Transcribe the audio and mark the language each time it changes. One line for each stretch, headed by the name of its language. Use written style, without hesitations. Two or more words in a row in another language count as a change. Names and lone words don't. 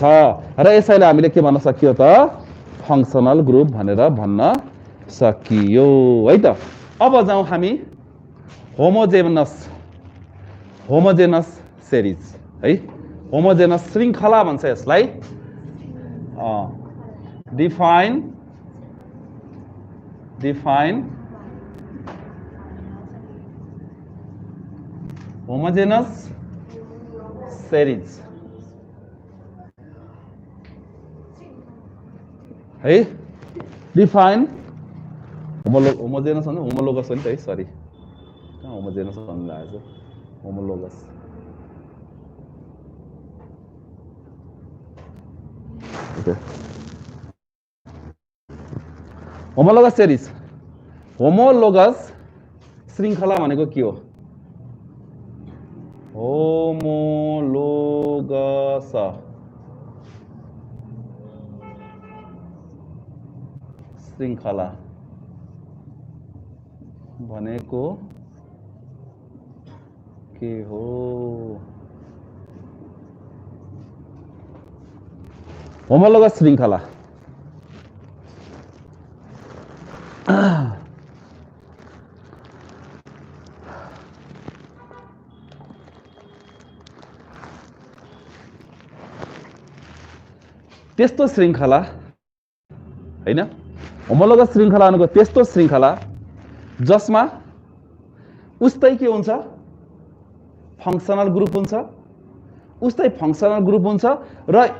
Nepali: र यसैले हामीले के भन्न सकियो त?
English: functional group
Nepali: भनेर भन्न सकियो है त। अब जाउँ हामी
English: homogeneous series
Nepali: है होमोजेनस श्रृंखला भन्छ यसलाई
English: define homogeneous series
Nepali: है
English: define homogeneous
Nepali: भन्दा homologous हो नि त है सरी कहाँ homogeneous भन्नु लागेको homologous
English: homologous series
Nepali: homologous श्रृंखला भनेको के हो homologous श्रृंखला भनेको के हो homologous श्रृंखला त्यस्तो श्रृंखला हैन होमोलोगस श्रृंखला भनेको त्यस्तो श्रृंखला जसमा उस्तै के हुन्छ
English: functional group
Nepali: हुन्छ उस्तै
English: functional group
Nepali: हुन्छ र